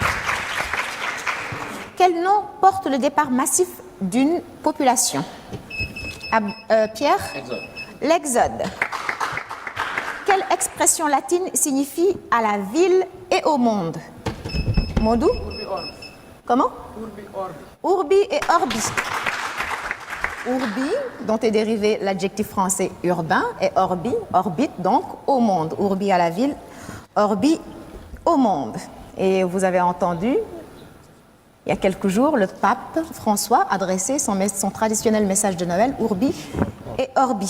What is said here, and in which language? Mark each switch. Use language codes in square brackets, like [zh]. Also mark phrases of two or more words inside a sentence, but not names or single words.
[fr] Quel nom porte le départ massif d'une population? Pierre? Exode. L'exode. Quelle expression latine signifie à la ville et au monde? Modou? [la] Urbi orbi. [fr] Comment? [la] Urbi orbi. Urbi et orbi. [fr] Urbi, dont est dérivé l'adjectif français urbain, et orbi, orbite, donc au monde. Urbi à la ville, orbi au monde. Et vous avez entendu, il y a quelques jours, le pape François adressait son traditionnel message de Noël, [la] Urbi et Orbi.